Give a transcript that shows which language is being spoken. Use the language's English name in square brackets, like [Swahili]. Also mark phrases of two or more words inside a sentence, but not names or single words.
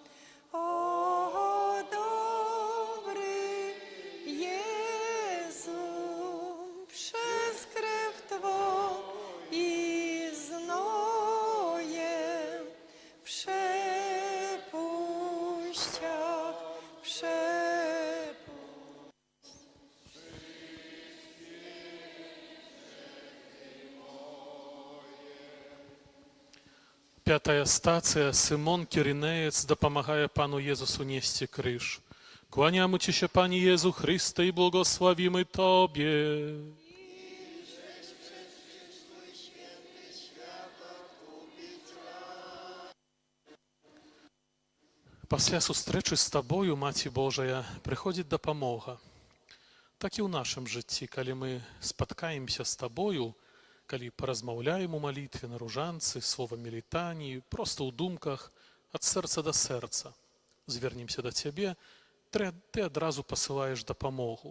[Polish] O dobry Jezu, przez krew Twą i znoje przepuściach [Belarusian] Пятая стацыя. Сымон Кірінеец дапамагае Пану Езусу несці крыж. [Polish] Kłaniamy Ci się, Panie Jezu Chryste, i błogosławimy Tobie. [Belarusian] Пасля сустрэчы з Табою, Маці Божая, прыходзіць дапамога. Так і ў нашым жыцці, калі мы спаткаемся з Табою, калі паразмаўляем у малітве на ружанцы, словамі літаніі, проста ў думках, ад сэрца да сэрца, звернемся да Цябе, ты адразу пасылаеш дапамогу.